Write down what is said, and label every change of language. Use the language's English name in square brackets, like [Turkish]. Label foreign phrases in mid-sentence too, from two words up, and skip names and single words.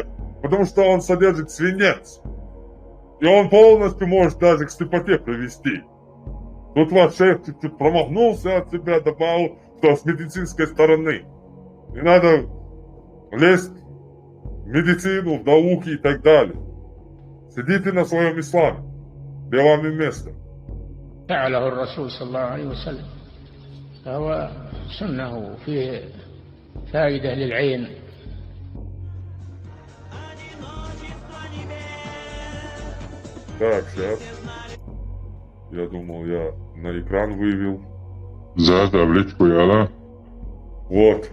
[Russian] Потому что он содержит свинец. И он полностью может даже к слепоте привести. Тут ваш шеф чуть-чуть промахнулся от себя, добавил, что с медицинской стороны. Не надо лезть в медицину, в науки и так далее. Сидите на своем исламе, где вам и место. [Arabic] فعله الرسول صلى الله عليه وسلم فهو سنة وفيه فائدة للعين. [Russian] Так, сейчас. Я думал, я на экран вывел. За табличку яла. Вот.